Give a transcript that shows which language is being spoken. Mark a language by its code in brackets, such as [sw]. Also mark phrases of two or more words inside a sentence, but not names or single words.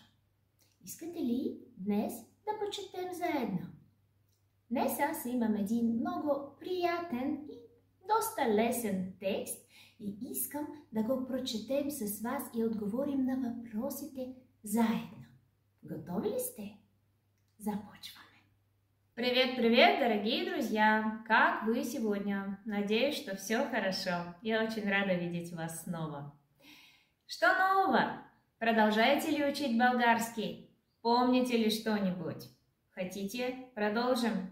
[bg] Искате ли днес да почетем заедно? Днес аз имам един много приятен и доста лесен текст и искам да го прочетем с вас и отговорим на въпросите заедно. Готови ли сте? Започваме. [ru] Привет, привет, дорогие друзья! Как вы сегодня? Надеюсь, что все хорошо. Я очень рада видеть вас снова. Что нового? Продолжаете ли учить болгарский? Помните ли что-нибудь? Хотите? Продолжим?